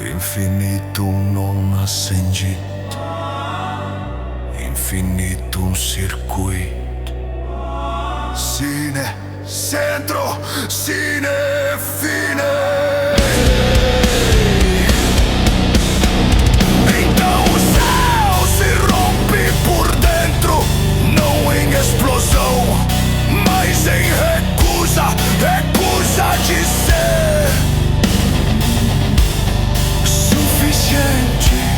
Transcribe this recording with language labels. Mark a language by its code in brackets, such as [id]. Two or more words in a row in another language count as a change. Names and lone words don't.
[la] Infinitum non ascendit, infinitum circuit. Sine, centro, sine, fine. [pt] Então o céu se rompe por dentro, não em explosão, mas em recusa, recusa de ser suficiente.